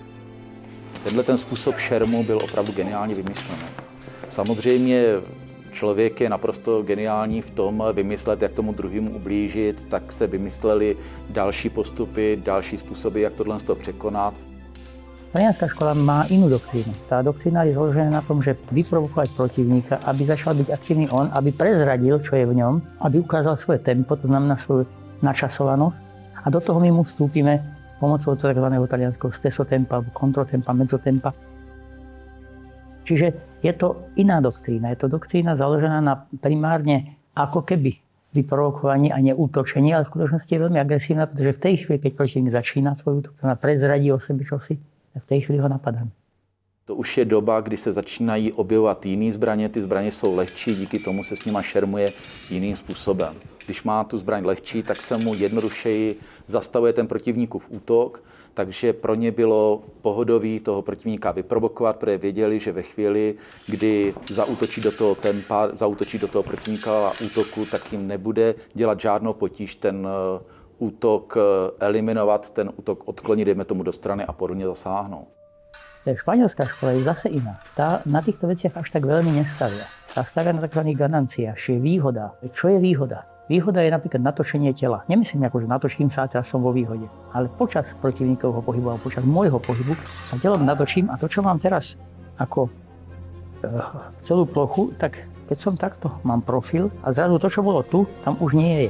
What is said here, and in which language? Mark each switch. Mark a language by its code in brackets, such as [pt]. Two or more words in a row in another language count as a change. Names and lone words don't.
[cs] Tenhle ten způsob šermu byl opravdu geniálně vymyšlený. Samozřejmě člověk je naprosto geniální v tom vymyslet, jak tomu druhému ublížit, tak se vymysleli další postupy, další způsoby, jak tohle překonat. [sk] Talianská škola má inú doktrínu. Tá doktrína je založená na tom, že vyprovokovať protivníka, aby začal byť aktívny on, aby prezradil, čo je v ňom, aby ukázal svoje tempo, to znamená svoju načasovanosť. A do toho my mu vstúpime pomocou tzv. Talianského stesotempa, kontrotempa, mezzotempa. Čiže je to iná doktrína. Je to doktrína založená na primárne ako keby vyprovokovaní a neútočení, ale v skutočnosti je veľmi agresívna, pretože v tej chvíli, keď protivník začína svoj útok, to znamená prezradí o sebe čosi, v té chvíli ho napadáme. [cs] To už je doba, kdy se začínají objevovat jiné zbraně. Ty zbraně jsou lehčí, díky tomu se s nima šermuje jiným způsobem. Když má tu zbraň lehčí, tak se mu jednodušeji zastavuje ten protivníkův útok, takže pro ně bylo pohodový toho protivníka vyprovokovat, protože věděli, že ve chvíli, kdy zaútočí do toho tempa, zaútočí do toho protivníka a útoku, tak jim nebude dělat žádnou potíž ten útok eliminovat, ten útok odklonit, dejme tomu do strany a podobně zasáhnout. [sk] Španielská škola je zase iná. Tá na týchto veciach až tak veľmi nestavia. Tá stavia na tzv. Gananciách, čo je výhoda. Čo je výhoda? Výhoda je napríklad natočenie tela. Nemyslím ako, že natočím sa a teraz som vo výhode. Ale počas protivníkovho pohybu alebo počas môjho pohybu sa telom natočím a to, čo mám teraz ako celú plochu, tak keď som takto, mám profil a zrazu to, čo bolo tu, tam už nie je.